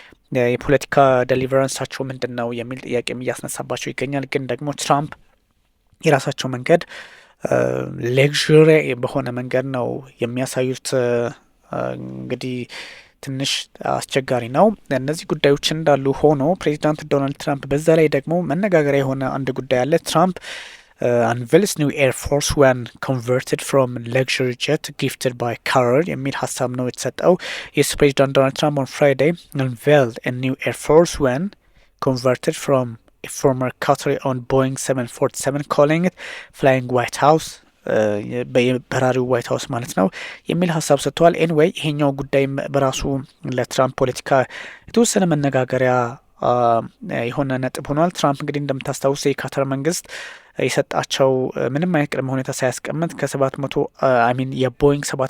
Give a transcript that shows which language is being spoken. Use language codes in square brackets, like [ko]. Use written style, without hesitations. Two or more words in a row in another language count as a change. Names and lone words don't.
[am] የፖለቲካ ዴሊቨረንሳቸው ምንድን ነው የሚል ጥያቄም እያስነሳባቸው ይገኛል። ግን ደግሞ ትራምፕ የራሳቸው መንገድ ሌክዥሪ በሆነ መንገድ ነው የሚያሳዩት። እንግዲህ ትንሽ አስቸጋሪ ነው። እነዚህ ጉዳዮች እንዳሉ ሆኖ ፕሬዚዳንት ዶናልድ ትራምፕ በዛ ላይ ደግሞ መነጋገሪያ የሆነ አንድ ጉዳይ አለ። ትራምፕ [en] unveils new Air Force One converted from luxury jet gifted by Qatar [am] የሚል ሀሳብ ነው የተሰጠው። የስ ፕሬዚዳንት ዶናልድ ትራምፕ [en] on Friday unveiled a new Air Force One converted from a former Qatari owned Boeing 747 calling it flying White House [am] በራሪው ዋይት ሀውስ ማለት ነው የሚል ሀሳብ ሰጥተዋል። ኤንዌይ ይሄኛው ጉዳይ በራሱ ለትራምፕ ፖለቲካ የተወሰነ መነጋገሪያ የሆነ ነጥብ ሆኗል። ትራምፕ እንግዲህ እንደምታስታውስ የካታር መንግስት የሰጣቸው ምንም አይነት ቅድመ ሁኔታ ሳያስቀምጥ ከ700 የቦይንግ